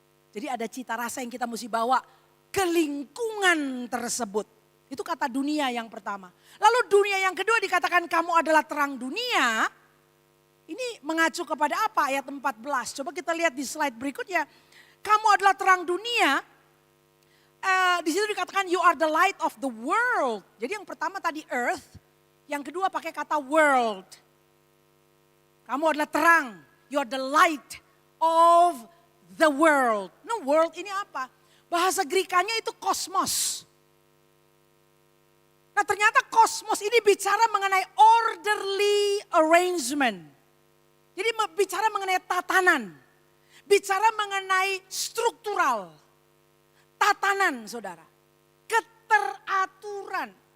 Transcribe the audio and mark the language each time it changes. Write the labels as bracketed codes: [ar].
[id] Jadi ada cita rasa yang kita mesti bawa ke lingkungan tersebut. Itu kata dunia yang pertama. Lalu dunia yang kedua dikatakan kamu adalah terang dunia. Ini mengacu kepada apa ayat 14. Coba kita lihat di slide berikutnya. Kamu adalah terang dunia. Di situ dikatakan [en] you are the light of the world. [id] Jadi yang pertama tadi [en] earth. [id] Yang kedua pakai kata world. Kamu adalah terang. [en] You are the light of the world. [id] Nah world ini apa? Bahasa Grikanya itu kosmos. Nah ternyata kosmos ini bicara mengenai orderly arrangement. Jadi bicara mengenai tatanan, bicara mengenai struktural, tatanan saudara, keteraturan.